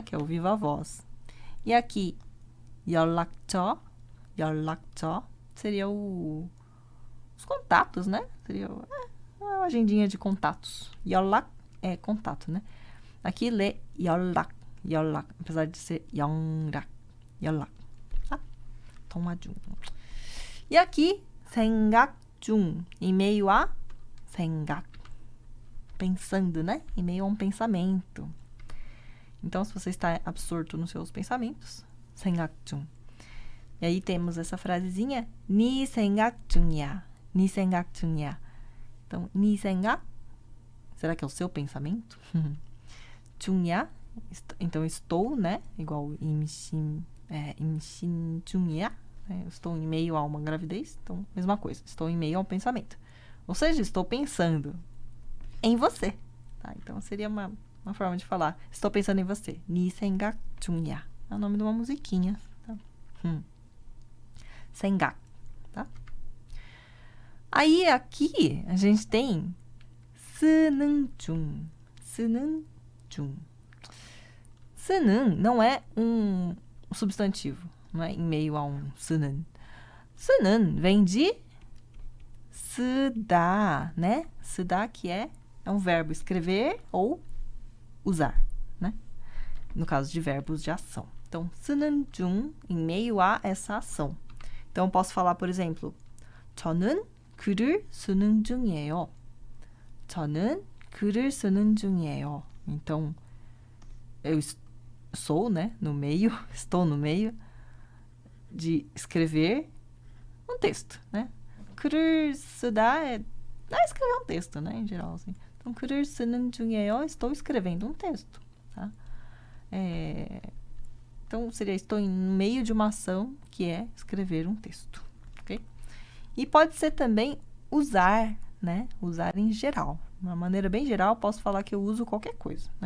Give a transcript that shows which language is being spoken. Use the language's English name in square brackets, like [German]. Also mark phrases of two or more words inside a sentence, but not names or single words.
[Portuguese] Que é o viva voz. E aqui, 연락처 seria os contatos, né? Seria uma agendinha de contatos. 연락 é contato, né? Aqui lê 연락, apesar de ser 연락. [Korean] Tá? 통화 중. [Portuguese] E aqui, [Korean] 생각 중, [Portuguese] em meio a 생각. Pensando, né? Em meio a um pensamento. Então, se você está absorto nos seus pensamentos, [Korean] 생각 중. [Portuguese] E aí temos essa frasezinha, [Korean] 네 생각 중이야. 네 생각 중이야. Então, 네 생각, [Portuguese] será que é o seu pensamento? 중이야, então estou, né? [Korean] Igual 임신 중이야. [Portuguese] Eu estou em meio a uma gravidez, então, mesma coisa. Estou em meio a um pensamento. Ou seja, estou pensando em você. Tá? Então, seria uma forma de falar. Estou pensando em você. [Korean] 네 생각 중이야. [Portuguese] É o nome de uma musiquinha. Tá? 생각. Tá? Aí, aqui, a gente tem [Korean] 쓰는 중. 쓰는 중. [Portuguese] 쓰는 não é um substantivo. Não é em meio a um 쓰는. 쓰는 vem de 쓰다, né? 쓰다 que é um verbo escrever ou usar, né? No caso de verbos de ação. Então, [Korean] 쓰는 중 [Portuguese] em meio a essa ação. Então, eu posso falar, por exemplo, [Korean] 저는 글을 쓰는 중이에요. 저는 글을 쓰는 중이에요. [Portuguese] Então, eu sou, né, no meio, estou no meio de escrever um texto, né? [Korean] 글을 쓰다 [Portuguese] é escrever um texto, né, em geral, assim. Então, [Korean] 글을 쓰는 중이에요, [Portuguese] estou escrevendo um texto, tá? Então, seria estou no meio de uma ação que é escrever um texto, ok? E pode ser também usar, né? Usar em geral. De uma maneira bem geral, posso falar que eu uso qualquer coisa, né?